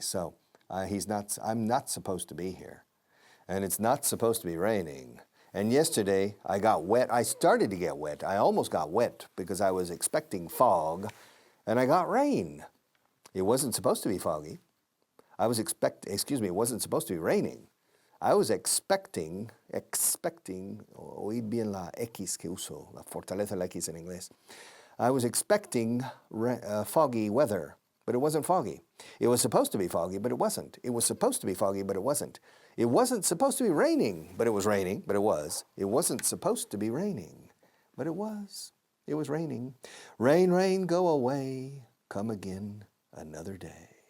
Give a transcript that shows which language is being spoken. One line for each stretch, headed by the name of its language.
English: So I'm not supposed to be here. And it's not supposed to be raining. And yesterday I got wet. I started to get wet. I almost got wet because I was expecting fog, and I got rain. It wasn't supposed to be foggy. It wasn't supposed to be raining. I was expecting,
Spanish: oíd bien la X que uso, la fortaleza la X en inglés.
English: I was expecting foggy weather, but it wasn't foggy. It was supposed to be foggy, but it wasn't. It was supposed to be foggy, but it wasn't. It wasn't supposed to be raining, but it was raining, but it was. It wasn't supposed to be raining, but it was. It was raining. Rain, rain, go away. Come again another day.